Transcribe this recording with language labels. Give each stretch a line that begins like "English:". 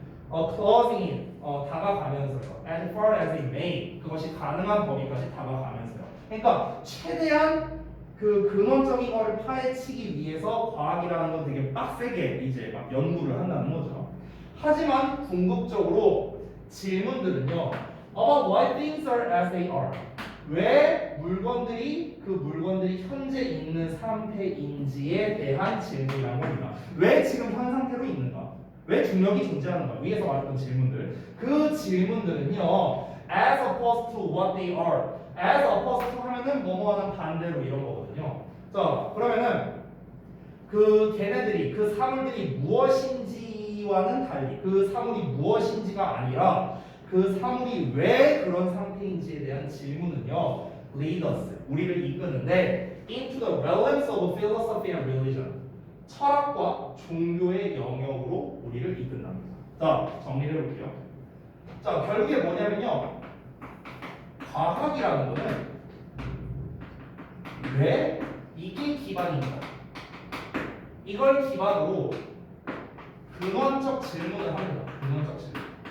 English: Closing in. 다가가면서요. As far as it may.
Korean: 그것이 가능한 범위까지 다가가면서요. 그러니까 최대한 그 근원적인 거를 파헤치기 위해서 과학이라는 건 되게 빡세게 이제 막 연구를 한다는 거죠. 하지만 궁극적으로 질문들은요.
English: About why things are as they are.
Korean: 왜 물건들이 현재 있는 상태인지에 대한 질문이라는 겁니다. 왜 지금 현 상태로 있는가? 왜 중력이 존재하는가? 위에서 말했던 질문들. 그 질문들은요.
English: As opposed to what they are. As opposed to
Korean: 하면은 뭐뭐하는 반대로 이런 거거든요. 자, 그러면은 그 걔네들이 그 사물들이 무엇인지와는 달리 그 사물이 무엇인지가 아니라 그 사물이 왜 그런 상태인지에 대한 질문은요.
English: Lead us,
Korean: 우리를 이끄는데
English: into the realms of philosophy and religion.
Korean: 철학과 종교의 영역으로 우리를 이끈답니다. 자, 정리를 해볼게요. 자, 결국에 뭐냐면요. 과학이라는 거는 왜 이게 기반인가? 이걸 기반으로 근원적 질문을 합니다. 근원적 질문.